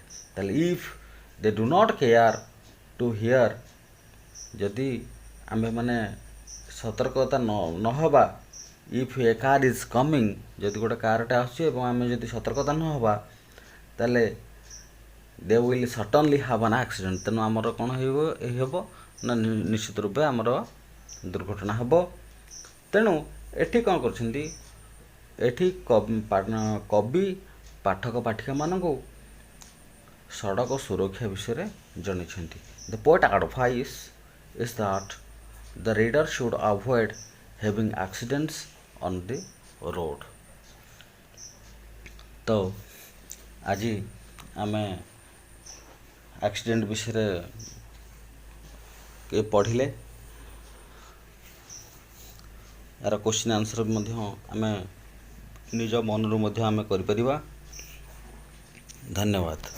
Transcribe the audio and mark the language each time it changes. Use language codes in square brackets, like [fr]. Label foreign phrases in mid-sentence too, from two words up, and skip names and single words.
[or] ତାହେଲେ [en] if they do not care to hear, [or] ଯଦି ଆମେମାନେ ସତର୍କତା ନ ହେବା, [en] if a car is coming, [or] ଯଦି ଗୋଟେ କାର୍ଟେ ଆସୁଛି ଏବଂ ଆମେ ଯଦି ସତର୍କତା ନ ହେବା ତାହେଲେ [en] they will certainly have an accident, [or] ତେଣୁ ଆମର କ'ଣ ହେବ ନା ନିଶ୍ଚିତ ରୂପେ ଆମର ଦୁର୍ଘଟଣା ହେବ। ତେଣୁ ଏଠି କ'ଣ କରିଛନ୍ତି, ଏଠି କବି ପାଠକ ପାଠିକାମାନଙ୍କୁ ସଡ଼କ ସୁରକ୍ଷା ବିଷୟରେ ଜଣାଇଛନ୍ତି। [en] the poet advice is that the reader should avoid having accidents on the road। [or] तो ଆଜି ଆମେ ଆକ୍ସିଡେଣ୍ଟ ବିଷୟରେ ପଢ଼ିଲେ, यार [en] question answer [or] ମଧ୍ୟ ଆମେ ନିଜ ମନରୁ ମଧ୍ୟ ଆମେ କରିପାରିବା। ଧନ୍ୟବାଦ।